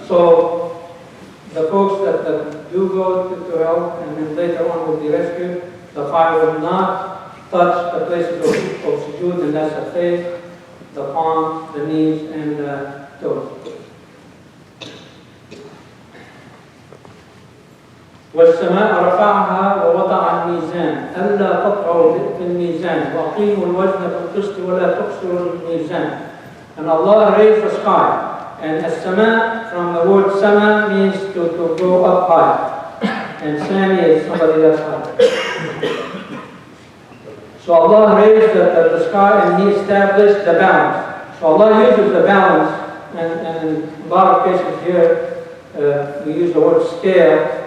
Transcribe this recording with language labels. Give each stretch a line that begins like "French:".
English: So the folks that do go to hell and then later on will be rescued, the fire will not touch the places of sujood, and that's the face, the palms, the knees, and the toes.
Arabic: والسماء رفعها ووضع الميزان ألا تطغوا في الميزان وأقيموا الوزن بالقسط ولا تخسروا الميزان
English: And Allah raised the sky. And as-sama, from the word sama, means to go up high. And sami is somebody that's high. So Allah raised the sky and He established the balance. So Allah uses the balance, and in a lot of cases here, we use the word scale.